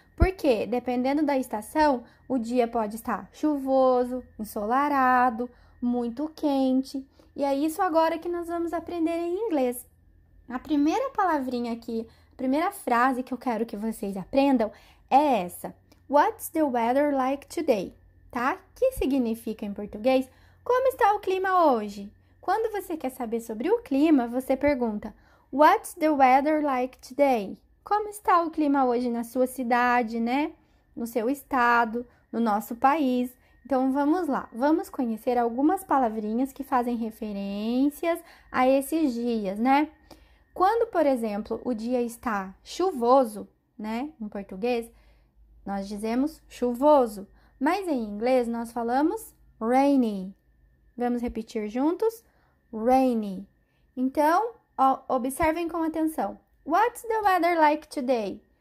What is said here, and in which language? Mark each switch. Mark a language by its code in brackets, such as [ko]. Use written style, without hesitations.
[pt] Porque, dependendo da estação, o dia pode estar chuvoso, ensolarado, muito quente. E é isso agora que nós vamos aprender em inglês. A primeira palavrinha aqui, a primeira frase que eu quero que vocês aprendam é essa. [en] What's the weather like today? [pt] Tá? Que significa em português, como está o clima hoje? Quando você quer saber sobre o clima, você pergunta, [en] What's the weather like today? [pt] Como está o clima hoje na sua cidade, né? No seu estado, no nosso país. Então, vamos lá. Vamos conhecer algumas palavrinhas que fazem referências a esses dias, né? Quando, por exemplo, o dia está chuvoso, né? Em português, nós dizemos chuvoso. Mas em inglês, nós falamos rainy. Vamos repetir juntos? Rainy. Então, observem com atenção. [en] What's the weather like today?